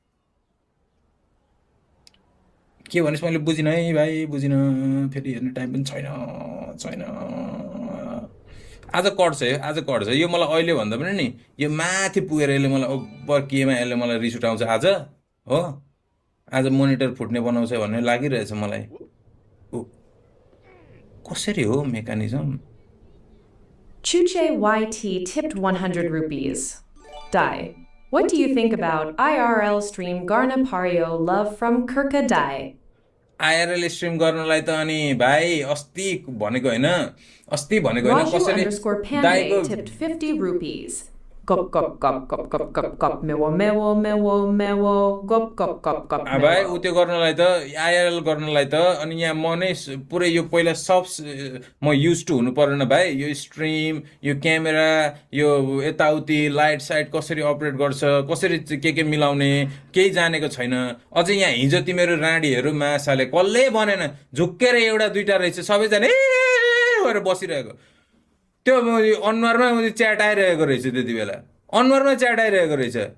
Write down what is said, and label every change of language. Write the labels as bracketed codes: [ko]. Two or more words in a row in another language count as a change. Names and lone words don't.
[ne] के भनेस् मैले बुझिनँ है भाइ बुझिनँ फेरि हेर्ने टाइम पनि छैन छैन आज कट्छ है आज कट्छ यो मलाई अहिले भन्दा पनि नि यो माथि पुगेर यसले मलाई ओभर केमा यसले मलाई रिस उठाउँछ आज हो आज मोनिटर फुट्ने बनाउँछ भन्ने लागिरहेछ मलाई ऊ, कसरी हो मेकानिजम [en] Chuche YT tipped 100 rupees. [ne] Dai. [en] What do you think about IRL stream [ne] गर्न पर्‍यो [en] love from Kirka Dai? IRL stream [ne] गर्नलाई त अनि भाइ अस्ति भनेको होइन अस्ति भनेको होइन Raju कसरी [en] underscore [ne] दाइको [en] Pande tipped 50 rupees. Gop gop gop gop gop gop gop mewo mewo mewo mewo gop gop gop gop [ne] भाइ mewo. ऊ त्यो गर्नलाई त आइआरएल गर्नलाई त अनि यहाँ म नै पुरै यो पहिला सब म [en] use to [ne] हुनु परेन भाइ यो स्ट्रिम यो क्यामेरा यो यताउति लाइट साइट कसरी अपरेट गर्छ कसरी के मिलाउने केही जानेको छैन अझै यहाँ हिजो तिमीहरू राँडीहरू मासाले कसले बनेन झुक्केर एउटा दुइटा रहेछ सबैजना गरेर बसिरहेको त्यो अनुहारमा च्याट आइरहेको रहेछ त्यति बेला अनुहारमा च्याट आइरहेको रहेछ